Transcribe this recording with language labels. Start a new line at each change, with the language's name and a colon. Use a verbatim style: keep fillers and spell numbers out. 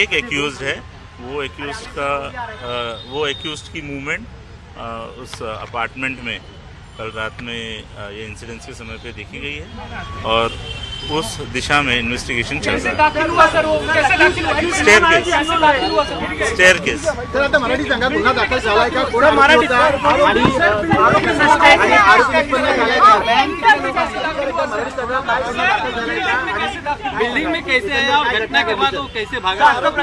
Hindi: एक एक्यूज्ड है, वो एक्यूज्ड का अ, वो एक्यूज्ड की मूवमेंट अ, उस अपार्टमेंट में कल रात में अ, ये इंसिडेंट्स के समय पे देखी गई है और उस दिशा में इन्वेस्टिगेशन चल रहा है। दाखिल हुआ सर, वो कैसे दाखिल हुआ?
English: Staircase.
Hindi: दाखिल हुआ सर।
English: staircase
Marathi: तर आता मराठी सांगा गुन्हा दाखल झाला आहे का? कोणा मराठी मराठीचा आणि अ, आरोपी आणि आरोपी उत्पन्न झाला आहे का? मराठी सांगा काय गुन्हा दाखल झाला आहे का? आणि
Hindi: बिल्डिंग में कैसे आया और घटना के बाद वो कैसे भागा?